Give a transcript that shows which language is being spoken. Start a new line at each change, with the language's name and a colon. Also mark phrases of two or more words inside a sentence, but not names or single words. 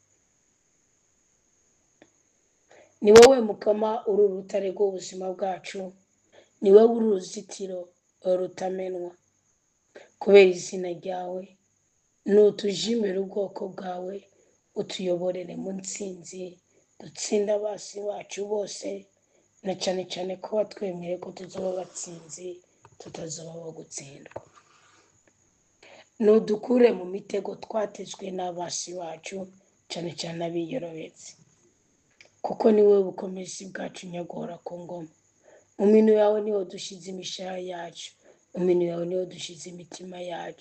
Rundi: Ni wowe Mukama uri urutare rw'ubuzima bwacu, ni wowe uri uruzitiro rutamenwa. Kubera izina ryawe nutujimira ubwoko bwawe, utuyoborere mu ntsinzi, dutsinde abasi bacu bose, na cyane cyane ko watwemere ko tuzoba batsinzi tutazoba abo gutsindwa. Nudukure mu mitego twatezwe n'abasi bacu, cyane cyane abiyorobetse, kuko ni wowe bukomezi bwacu nyagora ku ngoma. Mu minwe yawe niho dushize imishahara yacu, mu minwe yawe niho dushize imitima yacu.